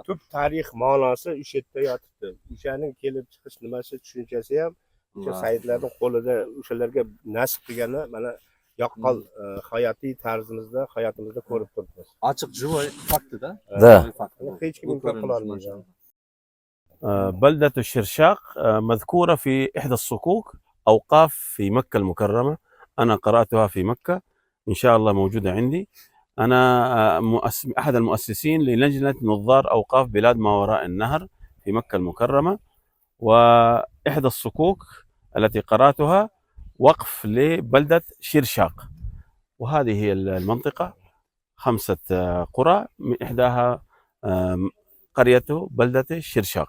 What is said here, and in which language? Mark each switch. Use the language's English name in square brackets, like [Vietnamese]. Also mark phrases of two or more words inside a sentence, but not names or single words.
[Uzbek] Tub tarix ma'nosi o'sha yerda yotibdi. O'shaning kelib chiqish nimasi tushunchasi ham o'sha Saidlarning qo'lida o'shalarga nasib qilgani mana yaqqol hayotiy tarzimizda, hayotimizda ko'rib turibmiz. Ochiq живой faktida. Hech kim inkor qila olmaydi. [Arabic] بلدة الشرشاق مذكورة في إحدى الصكوك أوقاف في مكة المكرمة. أنا قرأتها في مكة، إن شاء الله موجودة عندي. أنا أحد المؤسسين للجنة نظار أوقاف بلاد ما وراء النهر في مكة المكرمة، وإحدى الصكوك التي قرأتها وقف لبلدة شرشاق، وهذه هي المنطقة 5 قرى، من إحداها قريته بلدة الشرشاق.